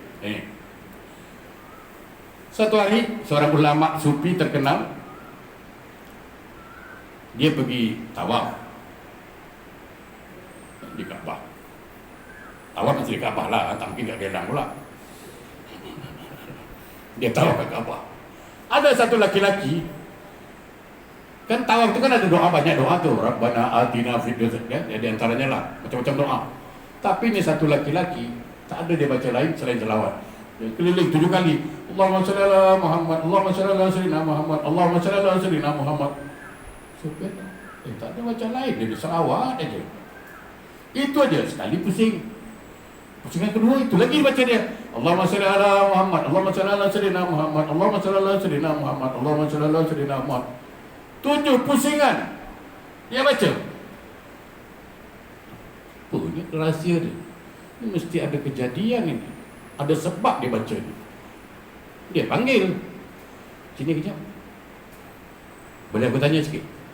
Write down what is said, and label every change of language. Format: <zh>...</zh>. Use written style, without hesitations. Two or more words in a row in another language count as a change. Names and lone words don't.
<ms>Satu hari, seorang ulama sufi terkenal, dia pergi tawaf di Kaabah. Tawaf masih di Kaabah lah, tak mungkin kat Kelang pula. Dia tawaf ke Kaabah. Ada satu laki-laki, kan tawaf itu kan ada doa, banyak doa tuh,</ms> <ar>ربنا آتنا في الدنيا, ya,</ar> <ms>di antaranya lah macam-macam doa. Tapi ini satu laki-laki tak ada dia baca lain selain selawat. Dia keliling 7 kali.</ms> <ar>اللهم صل على محمد، اللهم صل على سيدنا محمد، اللهم صل على سيدنا محمد.</ar> <ms>Supaya tak ada baca lain, dia selawat aja. Itu aja, sekali pusing. Pusingan kedua itu lagi dibaca dia.</ms> <ar>اللهم صل على محمد، اللهم صل على سيدنا محمد، اللهم صل على سيدنا محمد، اللهم صل على سيدنا محمد.</ar> <ms>7 pusingan dia baca. Apa ni rahsia dia? Ini mesti ada kejadian ini. Ada sebab dia baca ni. Dia panggil. Sini kejap. Boleh aku tanya sikit?</ms>